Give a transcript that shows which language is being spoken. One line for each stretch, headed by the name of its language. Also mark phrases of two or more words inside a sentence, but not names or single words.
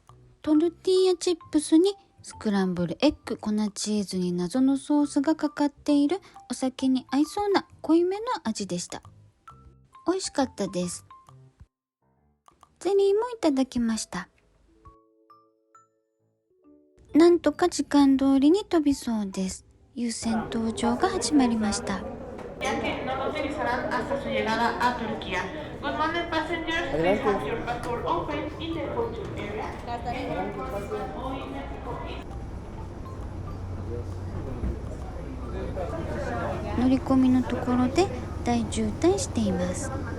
Japanese: トルティーヤチップスにスクランブルエッグ、粉チーズに謎のソースがかかっているお酒に合いそうな濃いめの味でした。美味しかったです。ゼリーもいただきました。なんとか時間通りに飛びそうです。優先搭乗が始まりました。
Spanish: Viaje no nos revisarán hasta su llegada a Turquía.
English: Good morning, passengers. Please have your passport open in the departure area.
Spanish: Hoy
Japanese: 乗り込みのところで大渋滞しています。